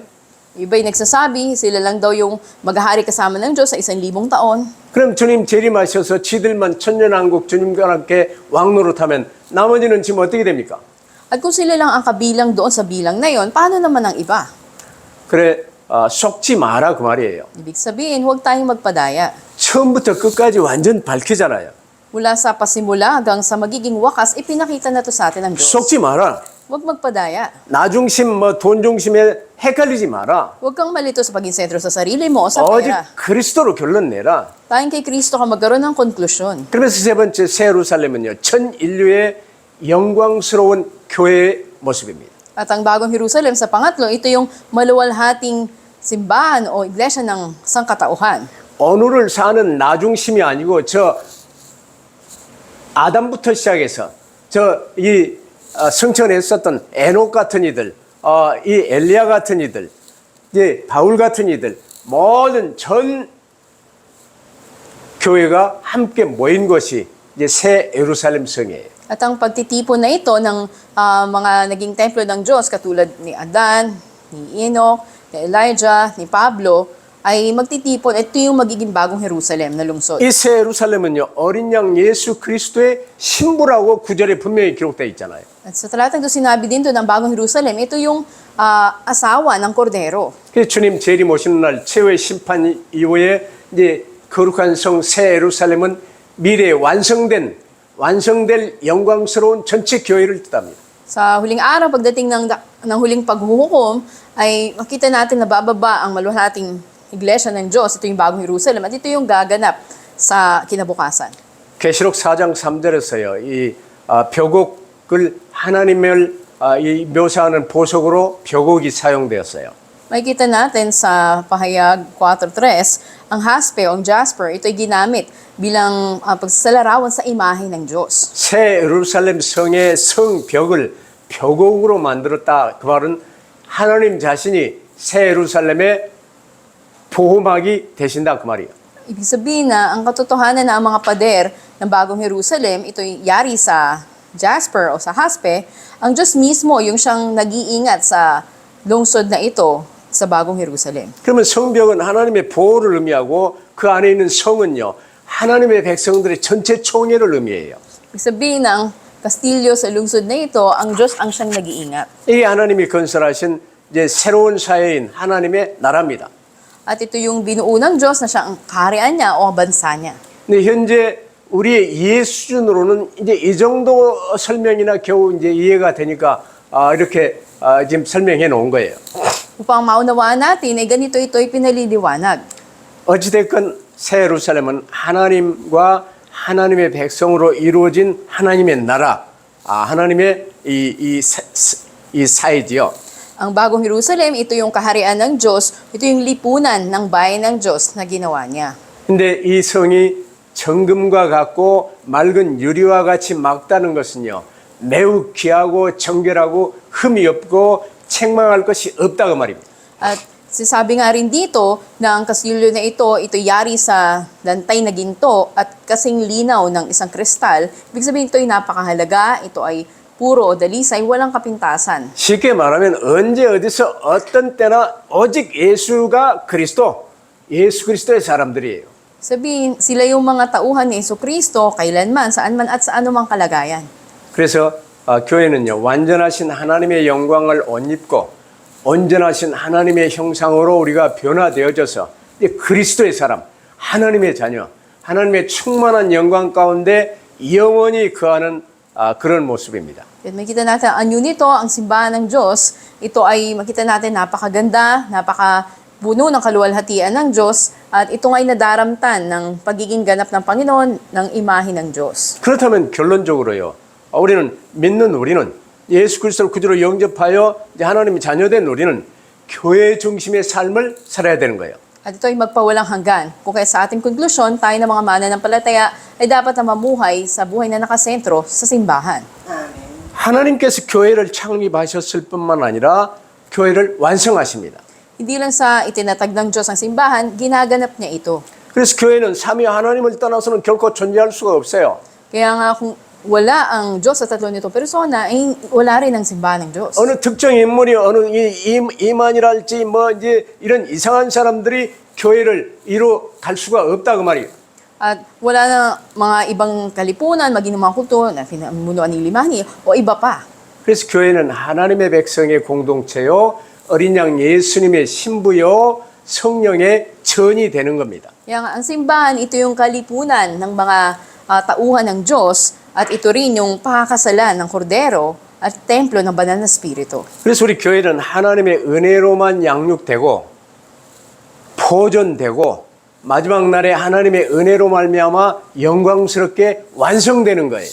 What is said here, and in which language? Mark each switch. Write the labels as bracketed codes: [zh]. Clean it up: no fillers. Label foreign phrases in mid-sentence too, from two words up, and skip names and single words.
[tl] Iba'y nagsasabi, sila lang daw yung maghahari kasama ng Diyos sa 1,000 taon. [ko] 그럼 주님 재림하셔서 지들만 천년 왕국 주님과 함께 왕노릇 하면 나머지는 지금 어떻게 됩니까? [tl] At kung sila lang ang kabilang doon sa bilang na yon, paano naman ang iba? [ko] 그래 속지 마라 그 말이에요. [tl] Ibig sabihin, huwag tayong magpadaya. [ko] 처음부터 끝까지 완전 밝히잖아요. [tl] Mula sa pasimula hanggang sa magiging wakas, ipinakita na to sa atin ng Diyos. [ko] 속지 마라. [tl] Huwag magpadaya. [ko] 나 중심 돈 중심에 헷갈리지 마라. [tl] Huwag kang malito sa paging sentro sa sarili mo o sa [ko] 오직 [tl] pera. [ko] 그리스도로 결론 내라. [tl] Tayong kay Kristo ka magkaroon ng konklusyon. [ko] 그러면서 세 번째 새 예루살렘은요. 전 인류의 영광스러운 교회의 모습입니다. [tl] At ang bagong Jerusalem sa pangatlo, ito yung maluwalhating simbahan o iglesia ng sangkatauhan. [ko] 오늘을 사는 나 중심이 아니고 저 아담부터 시작해서 이 성천에 있었던 에녹 같은 이들, 이 엘리야 같은 이들, 이제 바울 같은 이들, 모든 전 교회가 함께 모인 것이 이제 새 예루살렘 성이에요. [tl] At ang pagtitipon na ito ng mga naging templo ng Diyos katulad ni Adan, ni Enoch, ni Elijah, ni Pablo, ay magtitipon. Ito yung magiging bagong Jerusalem na lungsod. [ko] 이 새 예루살렘은요 어린 양 예수 그리스도의 신부라고 구절에 분명히 기록되어 있잖아요. [tl] At sa talatang ito sinabi din doon ng bagong Jerusalem, ito yung asawa ng kordero. [ko] 그래서 주님 재림 오시는 날 최후의 심판 이후에 이제 거룩한 성 새 예루살렘은 미래에 완성될 영광스러운 전체 교회를 뜻합니다. [tl] Sa huling araw, pagdating ng huling paghuhukom, ay makita natin na bababa ang maluhating iglesia ng Diyos. Ito yung bagong Jerusalem at ito yung gaganap sa kinabukasan. [ko] 계시록 4장 3절에서요. 이 벽옥을 하나님을 묘사하는 보석으로 벽옥이 사용되었어요. [tl] Makikita natin sa Pahayag 4.3, ang haspe o ang jasper, ito'y ginamit bilang pagsasalarawan sa imahe ng Diyos. [ko] 새 예루살렘 성의 성벽을 벽옥으로 만들었다. 그 말은 하나님 자신이 새 예루살렘의 보호막이 되신다 그 말이에요. [tl] Ibig sabihin na ang katotohanan na ang mga pader ng bagong Jerusalem, ito'y yari sa jasper o sa haspe, ang Diyos mismo yung siyang nag-iingat sa lungsod na ito sa bagong Jerusalem. [ko] 그러면 성벽은 하나님의 보호를 의미하고 그 안에 있는 성은요. 하나님의 백성들의 전체 총회를 의미해요. [tl] Ibig sabihin na ang kastilyo sa lungsod na ito, ang Diyos ang siyang nag-iingat. [ko] 이게 하나님이 건설하신 이제 새로운 사회인 하나님의 나라입니다. [tl] At ito yung binuo ng Diyos na siya ang kaharian niya o bansa niya. [ko] 근데 현재 우리의 이해 수준으로는 이제 이 정도 설명이나 겨우 이제 이해가 되니까 이렇게 지금 설명해 놓은 거예요. [tl] Upang maunawaan natin, ito'y pinaliliwanag. [ko] 어찌됐건 새 예루살렘은 하나님과 하나님의 백성으로 이루어진 하나님의 나라, 하나님의 이 사회지요. [tl] Ang bagong Jerusalem, ito yung kaharian ng Diyos, ito yung lipunan ng bayan ng Diyos na ginawa niya. [ko] 근데 이 성이 정금과 같고 맑은 유리와 같이 맑다는 것은요, 매우 귀하고 정결하고 흠이 없고 책망할 것이 없다고 말입니다. [tl] At sabi nga rin dito na ang kastilyo na ito yari sa lantay na ginto at kasing linaw ng isang kristal. Ibig sabihin ito ay napakahalaga, ito ay puro o dalisay, walang kapintasan. [ko] 쉽게 말하면 언제 어디서 어떤 때나 오직 예수가 그리스도, 예수 그리스도의 사람들이에요. [tl] Sabihin, sila yung mga tauhan ni Jesucristo, kailanman, saan man at sa anumang kalagayan. [ko] 그래서 교회는요, 완전하신 하나님의 영광을 옷 입고 온전하신 하나님의 형상으로 우리가 변화되어져서 이제 그리스도의 사람, 하나님의 자녀, 하나님의 충만한 영광 가운데 영원히 거하는 그런 모습입니다. [tl] At makita natin, ang anyo nito, ang simbahan ng Diyos, ito ay makita natin napakaganda, napakabuno ng kaluwalhatian ng Diyos, at ito ay nadaramtan ng pagiging ganap ng Panginoon ng imahe ng Diyos. [ko] 그렇다면 결론적으로요, 우리는 예수 그리스도를 구주로 영접하여 이제 하나님의 자녀된 우리는 교회 중심의 삶을 살아야 되는 거예요. [tl] At ito ay magpawalang hanggan. Kung kaya sa ating konklusyon, tayo ng mga mananampalataya ay dapat na mamuhay sa buhay na nakasentro sa simbahan. [ko] 하나님께서 교회를 창립하셨을 뿐만 아니라 교회를 완성하십니다. [tl] Hindi lang sa itinatag ng Diyos ang simbahan, ginaganap niya ito. [ko] 그래서 교회는 삼위 하나님을 떠나서는 결코 존재할 수가 없어요. [tl] Kaya nga kung wala ang Diyos sa tatlo nitong persona, ay wala rin ang simbahan ng Diyos. [ko] 어느 특정 인물이 어느 이만이랄지 뭐 이제 이런 이상한 사람들이 교회를 이루 갈 수가 없다고 말이에요. [tl] At wala na mga ibang kalipunan, maging mga kulto na pinamunuan ni Limani o iba pa. [ko] 그래서 교회는 하나님의 백성의 공동체요, 어린 양 예수님의 신부요, 성령의 전이 되는 겁니다. [tl] Kaya nga, ang simbahan, ito yung kalipunan ng mga tauhan ng Diyos at ito rin yung pakakasalan ng kordero at templo ng banal na spirito. [ko] 그래서 우리 교회는 하나님의 은혜로만 양육되고 보존되고 마지막 날에 하나님의 은혜로 말미암아 영광스럽게 완성되는 거예요.